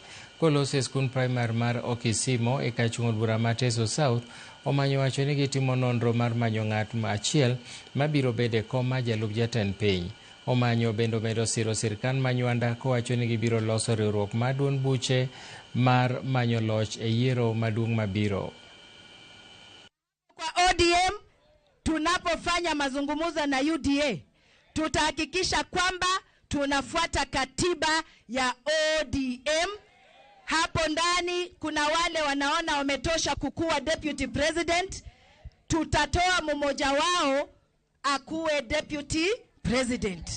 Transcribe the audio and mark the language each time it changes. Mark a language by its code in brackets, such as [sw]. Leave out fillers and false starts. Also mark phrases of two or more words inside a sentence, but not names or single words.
[luo] Kolose skul primar mar Okisimo e kachung'od bura mar Teso South omanyo wacho ni gitimo nonro mar manyo ng'at achiel mabiro bede kom mar jalup jatend piny. Omanyo bendo medo siro sirkal manywanda kowacho ni gibiro loso riwruok mar duond buche mar manyo loch e yiero maduong' mabiro. [sw] Kwa ODM tunapofanya mazungumzo na UDA tutahakikisha kwamba tunafuata katiba ya ODM. Hapo ndani kuna wale wanaona wametosha kukuwa [en] deputy president, [sw] tutatoa mmoja wao akuwe [en] deputy president.